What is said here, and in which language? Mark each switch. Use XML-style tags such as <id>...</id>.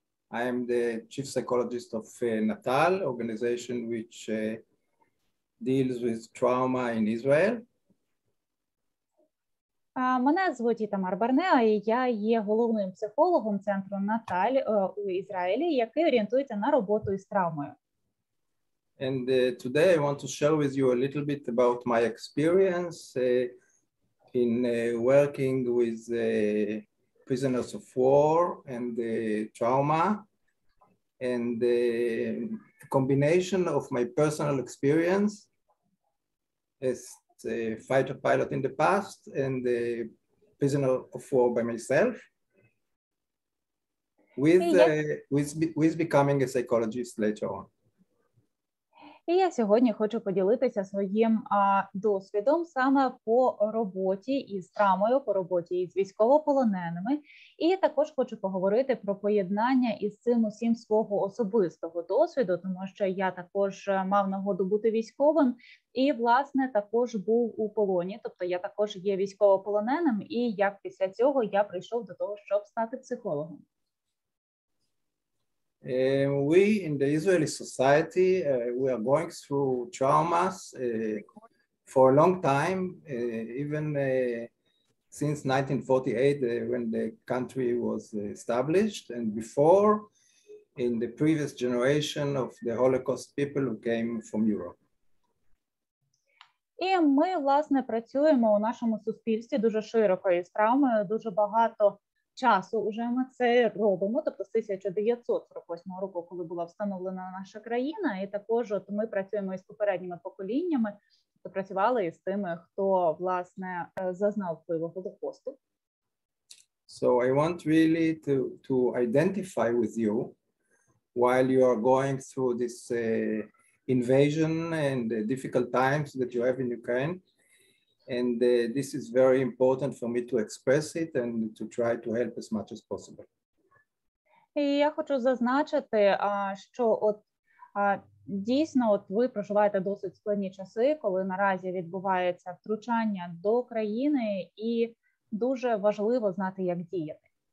<en>I am the chief psychologist of Natal, organization which deals with trauma in Israel.</en> <uk>Мене звуть Ітамара Бранеа, і я є головним психологом центру Наталь у Ізраїлі, який орієнтується на роботу із травмою.</uk> <en>And today I want to share with you a little bit about my experience in working with prisoners of war and trauma, and the combination of my personal experience as a fighter pilot in the past and a prisoner of war by myself with becoming a psychologist later on.</en> <uk>І я сьогодні хочу поділитися своїм досвідом саме по роботі із травмою, по роботі із військовополоненими. І також хочу поговорити про поєднання із цим усім свого особистого досвіду, тому що я також мав нагоду бути військовим і, власне, також був у полоні, тобто я також є військовополоненим, і як після цього я прийшов до того, щоб стати психологом.</uk> <en>We in the Israeli society, we are going through traumas for a long time, even since 1948 when the country was established, and before in the previous generation of the Holocaust people who came from Europe.</en> <uk>І ми, власне, працюємо у нашому суспільстві дуже широко із травмою, дуже багато часу вже ми це робимо, тобто з 1948 року, коли була встановлена наша країна, і також от ми працюємо із попередніми поколіннями, тобто працювали із тими, хто, власне, зазнав впливу Голокосту.</uk> <en>So I want really to identify with you while you are going through this invasion and the difficult times that you have in Ukraine. And this is very important for me to express it and to try to help as much as possible.</en> <uk>І я хочу зазначити, що от дійсно от ви проживаєте досить складні часи, коли наразі відбувається втручання до країни, і дуже важливо знати, як діяти.</uk>